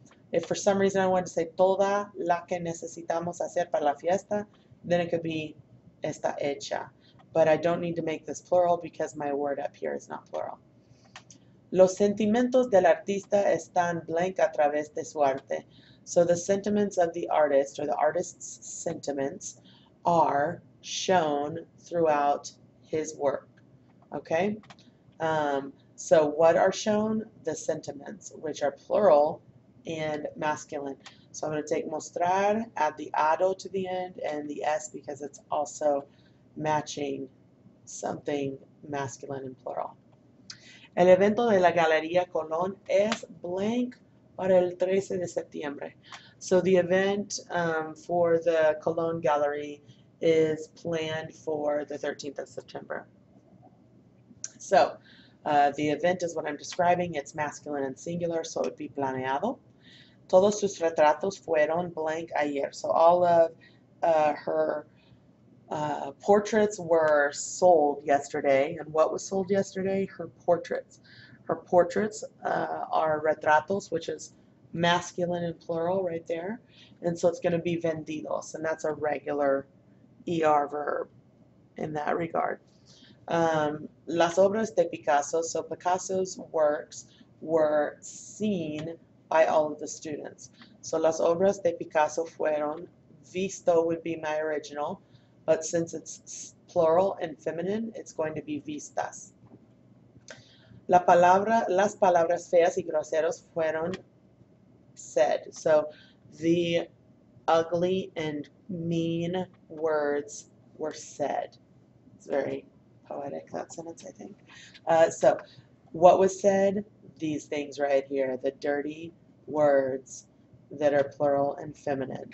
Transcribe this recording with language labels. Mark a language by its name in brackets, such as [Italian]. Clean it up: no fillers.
[English] If for some reason I want to say [Spanish] toda la que necesitamos hacer para la fiesta, [English] then it could be [Spanish] está hecha. [English] But I don't need to make this plural because my word up here is not plural. [Spanish] Los sentimientos del artista están blank a través de su arte. [English] So the sentiments of the artist, or the artist's sentiments, are shown throughout his work. Okay? So what are shown? The sentiments, which are plural and masculine. So I'm going to take mostrar, add the ado to the end, and the S because it's also matching something masculine and plural. [Spanish] El evento de la Galería Colón es blank para el 13 de septiembre. [English] So the event for the Colón Gallery is planned for the 13th of September. So the event is what I'm describing. It's masculine and singular, so it would be planeado. [Spanish] Todos sus retratos fueron blank ayer. [English] So all of her portraits were sold yesterday. And what was sold yesterday? Her portraits. Her portraits are retratos, which is masculine and plural right there. And so it's going to be vendidos, and that's a regular ER verb in that regard. [Spanish] Las obras de Picasso, [English] so Picasso's works were seen by all of the students. So [Spanish] las obras de Picasso fueron, [English] visto would be my original, but since it's plural and feminine, it's going to be vistas. [Spanish] Las palabras feas y groseros fueron said. [English] So the ugly and mean words were said. It's very poetic, that sentence, I think. So what was said? These things right here, the dirty words that are plural and feminine.